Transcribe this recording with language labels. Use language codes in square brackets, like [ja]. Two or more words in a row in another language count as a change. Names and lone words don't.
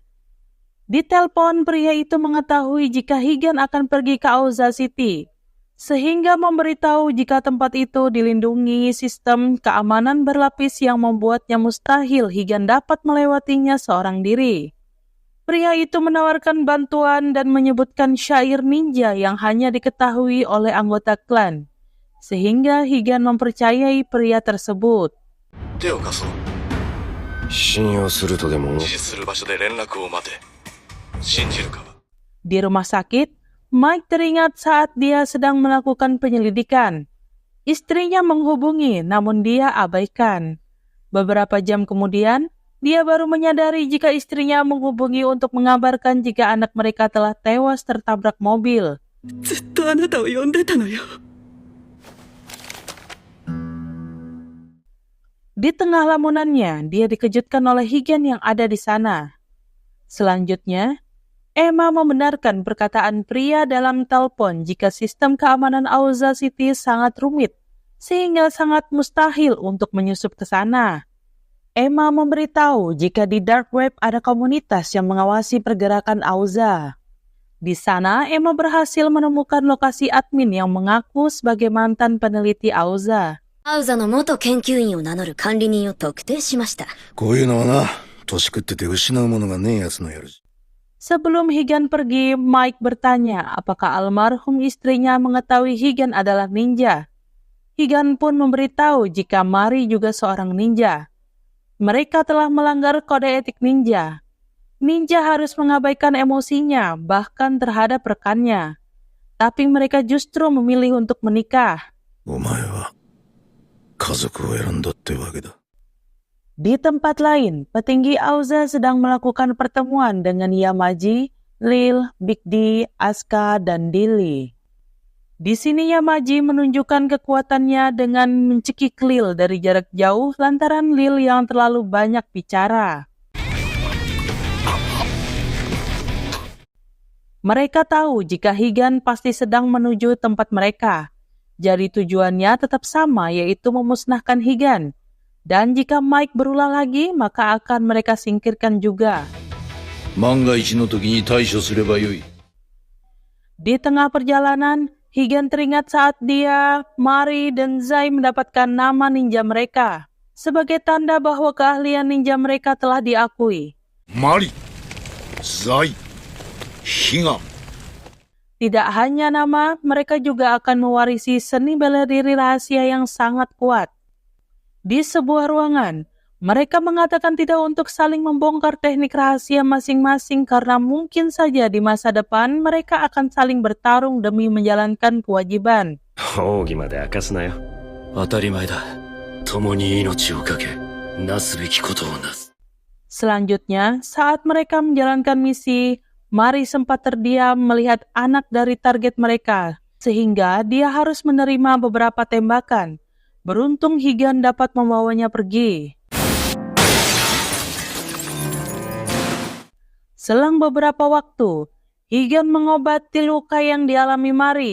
[id] Di telepon, pria itu mengetahui jika Higan akan pergi ke Aoza City, sehingga memberitahu jika tempat itu dilindungi sistem keamanan berlapis yang membuatnya mustahil Higan dapat melewatinya seorang diri. Pria itu menawarkan bantuan dan menyebutkan syair ninja yang hanya diketahui oleh anggota klan, sehingga Higan mempercayai pria tersebut. [ja] 手を貸そう。信用するとでも。指示する場所で連絡を待て。信じるか。 [id] Di rumah sakit, Mike teringat saat dia sedang melakukan penyelidikan. Istrinya menghubungi, namun dia abaikan. Beberapa jam kemudian, dia baru menyadari jika istrinya menghubungi untuk mengabarkan jika anak mereka telah tewas tertabrak mobil. [ja] ずっとあなたを呼んでたのよ。 [id] Di tengah lamunannya, dia dikejutkan oleh Higan yang ada di sana. Selanjutnya, Emma membenarkan perkataan pria dalam telepon jika sistem keamanan Aoza City sangat rumit, sehingga sangat mustahil untuk menyusup ke sana. Emma memberitahu jika di Dark Web ada komunitas yang mengawasi pergerakan Aoza. Di sana, Emma berhasil menemukan lokasi admin yang mengaku sebagai mantan peneliti Aoza. [ja] アウザの元研究員を名乗る管理人を特定しました。こういうのはな、年食ってて失うものがねえやつのやる。 [id] Sebelum Higan pergi, Mike bertanya apakah almarhum istrinya mengetahui Higan adalah ninja. Higan pun memberitahu jika Mari juga seorang ninja. Mereka telah melanggar kode etik ninja. Ninja harus mengabaikan emosinya, bahkan terhadap rekannya. Tapi mereka justru memilih untuk menikah. [ja] お前は家族を選んだってわけだ。 [id] Di tempat lain, petinggi Aoza sedang melakukan pertemuan dengan Yamaji, Lil, Big D, Asuka, dan Dilly. Di sini Yamaji menunjukkan kekuatannya dengan mencekik Lil dari jarak jauh lantaran Lil yang terlalu banyak bicara. Mereka tahu jika Higan pasti sedang menuju tempat mereka. Jadi tujuannya tetap sama, yaitu memusnahkan Higan. Dan jika Mike berulang lagi, maka akan mereka singkirkan juga. [ja] 万が一の時に対処すればよい。 [id] Di tengah perjalanan, Higan teringat saat dia, Mari, dan Zai mendapatkan nama ninja mereka. Sebagai tanda bahwa keahlian ninja mereka telah diakui. [ja] マリ、ザイ、ヒガン。 [id] Tidak hanya nama, mereka juga akan mewarisi seni bela diri rahasia yang sangat kuat. Di sebuah ruangan, mereka mengatakan tidak untuk saling membongkar teknik rahasia masing-masing karena mungkin saja di masa depan mereka akan saling bertarung demi menjalankan kewajiban. [ja] 奥義まで明かすなよ。当たり前だ。共に命をかけ、なすべきことをなす。 [id] Selanjutnya, saat mereka menjalankan misi, Mari sempat terdiam melihat anak dari target mereka, sehingga dia harus menerima beberapa tembakan. Beruntung Higan dapat membawanya pergi. Selang beberapa waktu, Higan mengobati luka yang dialami Mari.